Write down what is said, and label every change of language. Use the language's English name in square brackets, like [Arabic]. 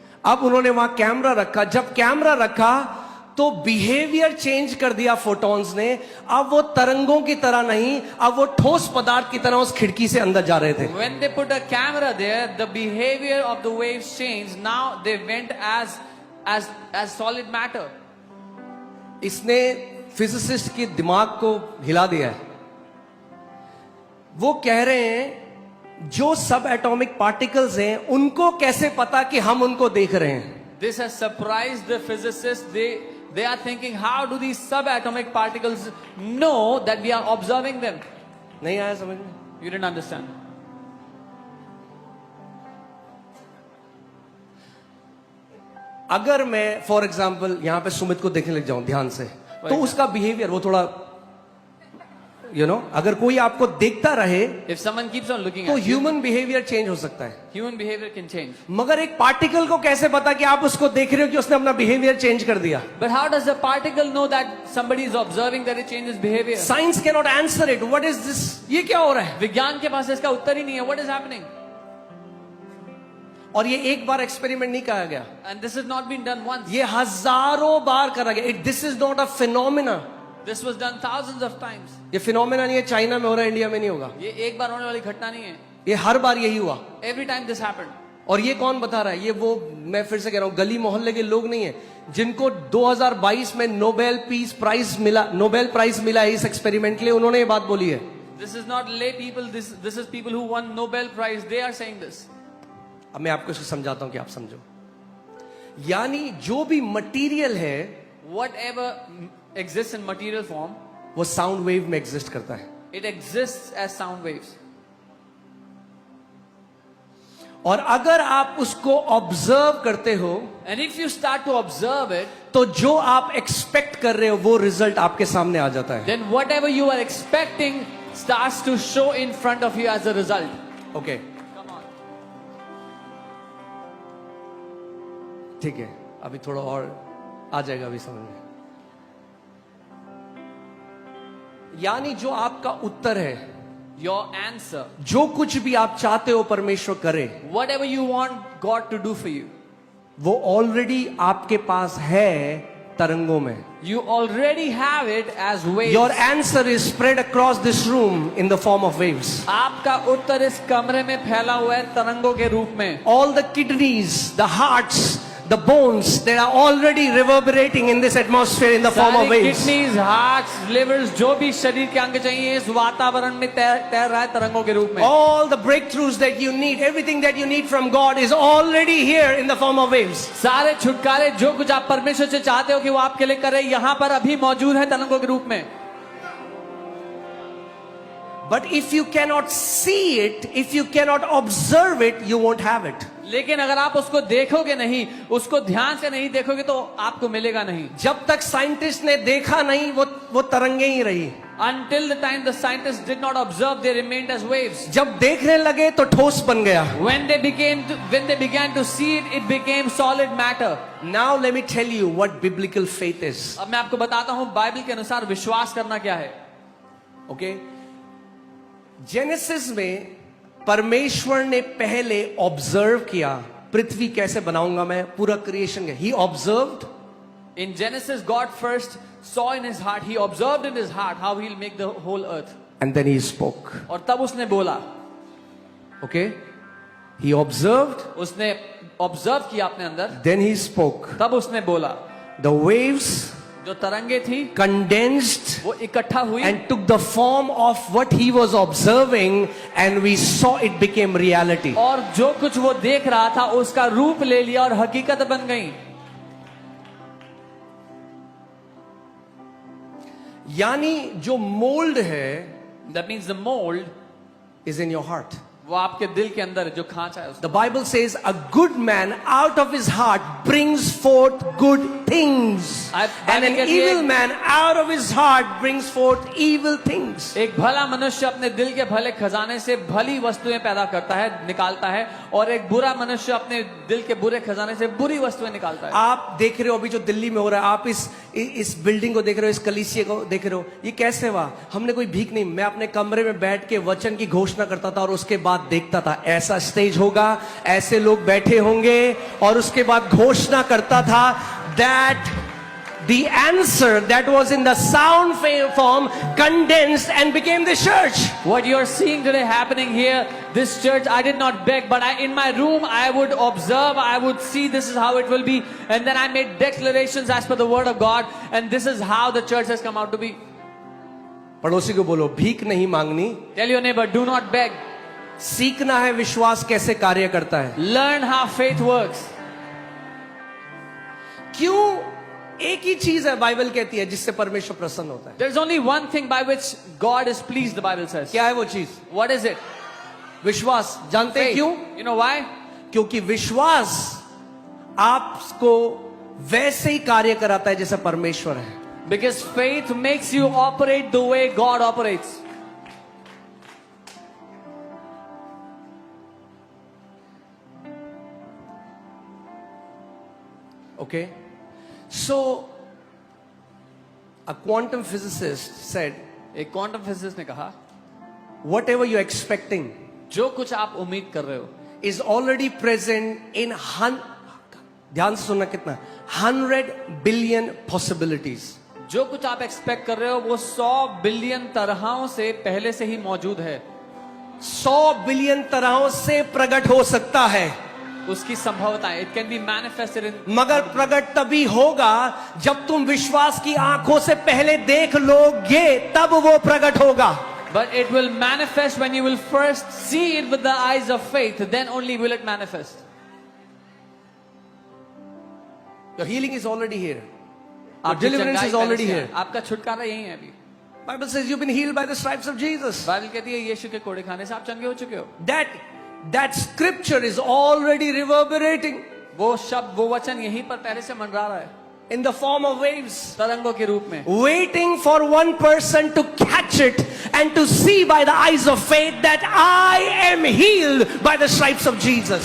[Hindi] अब उन्होंने वहां कैमरा रखा। जब कैमरा रखा तो बिहेवियर चेंज कर दिया फोटॉन्स ने। अब वो तरंगों की तरह नहीं, अब वो ठोस पदार्थ की तरह उस खिड़की से अंदर जा रहे थे। [English] When they put a camera there, the behavior of the waves changed. Now they went as solid matter. [Hindi] इसने फिजिसिस्ट के दिमाग को हिला दिया है। वो कह रहे हैं जो सब एटॉमिक पार्टिकल्स हैं उनको कैसे पता कि हम उनको देख रहे हैं। [English] This has surprised the physicists. They are thinking, how do these subatomic particles know that we are observing them? [Hindi] नहीं आया समझ में? [English] You didn't understand. [Hindi] अगर मैं फॉर एग्जाम्पल यहां पे सुमित को देखने लग जाऊं ध्यान से, तो उसका बिहेवियर वो थोड़ा अगर कोई आपको देखता रहे, [English] If someone keeps on looking [Hindi] तो [English] at you, [Hindi] human behaviour change हो सकता है। [English] human behavior can change. [Hindi] मगर एक पार्टिकल को कैसे पता कि आप उसको देख रहे हो कि उसने अपना बिहेवियर चेंज कर दिया? [English] But how does a particle know that somebody is observing that it changes behavior? Science can not answer it. What is this? [Hindi] ये क्या हो रहा है? विज्ञान के पास इसका उत्तर ही नहीं है. [English] What is happening? [Hindi] और ये एक बार एक्सपेरिमेंट नहीं करा गया, [English] And this has not been done once. [Hindi] ये हजारों बार करा गया। [English] This is not a phenomena. This was done thousands of times. [Hindi] ये फिनोमिना नहीं है, चाइना में हो रहा है, इंडिया में नहीं होगा। ये एक बार होने वाली घटना नहीं है. ये हर बार यही हुआ। [English] Every time this happened. [Hindi] और ये कौन बता रहा है? ये वो, मैं फिर से कह रहा हूं, गली मोहल्ले के लोग नहीं है जिनको 2022 में नोबेल पीस प्राइज मिला, नोबेल प्राइज मिला है इस एक्सपेरिमेंट के लिए। उन्होंने ये बात बोली है। [English] This is not lay people. This is people who won Nobel Prize. They are saying this. [Hindi] अब मैं आपको इसको समझाता हूं कि आप समझो। यानी जो भी मटेरियल है [English] Whatever exists in material form, [Hindi] वो साउंड वेव में एग्जिस्ट करता है। [English] it exists as sound waves. [Hindi] और अगर आप उसको ऑब्जर्व करते हो, [English] And if you start to observe it, [Hindi] तो जो आप एक्सपेक्ट कर रहे हो वो रिजल्ट आपके सामने आ जाता है। [English] then whatever you are expecting starts to show in front of you as a result. Okay, Come on. [Hindi] ठीक है, अभी थोड़ा और आ जाएगा अभी समझ में। यानी जो आपका उत्तर है, [English] Your answer, [Hindi] जो कुछ भी आप चाहते हो परमेश्वर करे, [English] whatever you want God to do for you, [Hindi] वो ऑलरेडी आपके पास है तरंगों में। [English] you already have it as waves. Your answer is spread across this room in the form of waves. [Hindi] आपका उत्तर इस कमरे में फैला हुआ है तरंगों के रूप में. [English] All the kidneys, the hearts, the bones, they are already reverberating in this atmosphere in the form of [Hindi] सारी [English] waves. [Hindi] किडनीज, हार्ट्स, लिवर्स, जो भी शरीर के अंग चाहिए इस वातावरण में तैर रहा है तरंगों के रूप में. [English] All the breakthroughs that you need, everything that you need from God is already here in the form of waves. [Hindi] सारे छुटकारे जो कुछ आप परमेश्वर से चाहते हो कि वो आपके लिए करे, यहाँ पर अभी मौजूद है तरंगों के रूप में. [English] But if you cannot see it, if you cannot observe it, you won't have it. [Hindi] लेकिन अगर आप उसको देखोगे नहीं, उसको ध्यान से नहीं देखोगे तो आपको मिलेगा नहीं. जब तक साइंटिस्ट ने देखा नहीं, वो तरंगे ही रही. [English] Until the time the scientists did not observe, they remained as waves. [Hindi] जब देखने लगे तो ठोस बन गया. [English] When they began to see it, it became solid matter. Now let me tell you what biblical faith is. [Hindi] अब मैं आपको बताता हूँ बाइबल के अनुसार विश्वास करना क्या है. [English] Okay? [Hindi] जेनेसिस में परमेश्वर ने पहले ऑब्जर्व किया, पृथ्वी कैसे बनाऊंगा मैं, पूरा क्रिएशन का. [English] He observed. In Genesis, God first saw in his heart, he observed in his heart how he'll make the whole earth. And then he spoke. [Hindi] और तब उसने बोला. [English] Okay? He observed. [Hindi] उसने ऑब्जर्व किया अपने अंदर. [English] Then he spoke. [Hindi] तब उसने बोला. [English] The waves [Hindi] जो तरंगे थी [English] condensed [Hindi] वो इकट्ठा हुई [English] and took the form of what he was observing, and we saw it became reality. [Hindi] और जो कुछ वो देख रहा था उसका रूप ले लिया और हकीकत बन गई. यानी जो मोल्ड है, [English] That means the mold is in your heart. [Hindi] वो आपके दिल के अंदर है, जो खांचा है उसका. [English] The Bible says a good man out of his heart brings forth good things, and an evil man out of his heart brings forth evil things. [Hindi] एक भला मनुष्य अपने दिल के भले खजाने से भली वस्तुएं पैदा करता है, निकालता है, और एक बुरा मनुष्य अपने दिल के बुरे खजाने से बुरी वस्तुएं निकालता है. आप देख रहे हो अभी जो दिल्ली में हो रहा है, आप इस बिल्डिंग को देख रहे हो, इस कलीसिया को देख रहे हो, ये कैसे हुआ? हमने कोई भीख नहीं, मैं अपने कमरे में बैठ के वचन की घोषणा करता था और उसके बाद देखता था ऐसा स्टेज होगा, ऐसे लोग बैठे होंगे, और उसके बाद घोषणा करता था [English] that the answer that was in the sound form condensed and became the church. What you are seeing today happening here, this church, I did not beg, but in my room I would observe, I would see this is how it will be, and then I made declarations as per the word of God, and this is how the church has come out to be. [Hindi] पड़ोसी को बोलो, भीख नहीं मांगनी. [English] Tell your neighbor, do not beg. [Hindi] सीखना है विश्वास कैसे कार्य करता है. [English] Learn how faith works. [Hindi] क्यों? एक ही चीज है बाइबल कहती है जिससे परमेश्वर प्रसन्न होता है. [English] There's only one thing by which God is pleased, the Bible says. [Hindi] क्या है वो चीज? [English] What is it? [Hindi] विश्वास. जानते हैं [English] Faith. [Hindi] क्यों? [English] You know why? [Hindi] क्योंकि विश्वास आपको वैसे ही कार्य कराता है जैसा परमेश्वर है. [English] Because faith makes you operate the way God operates. Okay? So, a quantum physicist said, [Hindi] एक क्वांटम फिजिसिस्ट ने कहा, [English] whatever you're expecting [Hindi] जो कुछ आप उम्मीद कर रहे हो [English] is already present in [Hindi] ध्यान से सुनना कितना, [English] 100 billion possibilities. [Hindi] जो कुछ आप एक्सपेक्ट कर रहे हो वो 100 बिलियन तरहों से पहले से ही मौजूद है. 100 बिलियन तरहों से प्रकट हो सकता है, उसकी संभावनाएं, [English] It can be manifested in. [Hindi] मगर प्रकट तभी होगा जब तुम विश्वास की आंखों से पहले देख लोगे, तब वो प्रकट होगा. [English] But it will manifest when you will first see it with the eyes of faith, then only will it manifest. Your healing is already here. Your [Hindi] आपकी [English] deliverance [Hindi] चंगाई [English] is already [Hindi] पहले से [English] here. [Hindi] है. आपका छुटकारा यही है अभी. [English] Bible says you've been healed by the stripes of Jesus. [Hindi] Bible कहती है यीशु के कोड़े खाने से आप चंगे हो चुके हो. [English] That scripture is already reverberating [Hindi] वो शब्द, वो वचन यहीं पर पहले से मंडरा रहा है, [English] in the form of waves, [Hindi] तरंगों के रूप में, [English] waiting for one person to catch it and to see by the eyes of faith that I am healed by the stripes of Jesus.